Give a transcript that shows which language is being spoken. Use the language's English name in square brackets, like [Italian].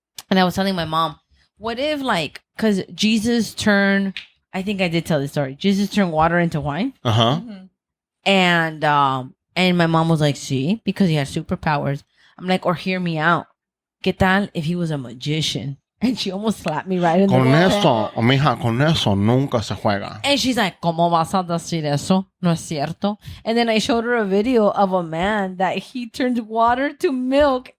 [English] And I was telling my mom, what if because Jesus turned, I think I did tell this story. Jesus turned water into wine. Uh-huh. And my mom was like, see, because he has superpowers. I'm like, or hear me out. [Spanish] ¿Qué tal [English] if he was a magician? And she almost slapped me right in the [Spanish] Con [English] face. [Spanish] eso, mija, con eso nunca se juega. [English] And she's like, [Spanish] ¿Cómo vas a decir eso? No es cierto. [English] And then I showed her a video of a man that he turned water to milk.